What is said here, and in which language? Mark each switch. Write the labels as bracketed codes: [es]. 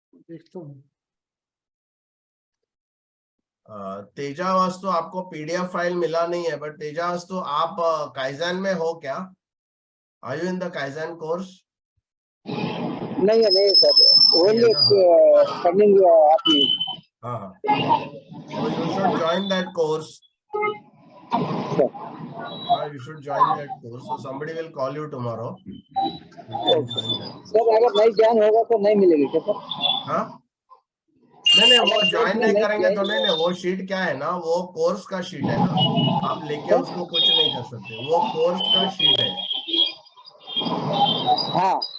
[hi] देखता हूँ। तेजावास्तु आपको पीडीएफ फाइल मिला नहीं है, बट तेजावास्तु आप काइजन में हो क्या? [en] Are you in the kaizen course? [hi] नहीं है सर, ओनली कमिंग आपकी। [en] हाँ हाँ, so you should join that course. You should join that course. So somebody will call you tomorrow. You can join that. [hi] Sir अगर नहीं join होगा तो नहीं मिलेगी क्या सर? हाँ, नहीं वो ज्वाइन नहीं करेंगे तो नहीं, वो शीट क्या है ना, वो कोर्स का शीट है ना, आप लेके उसको कुछ नहीं कर सकते, वो कोर्स का शीट है। हाँ,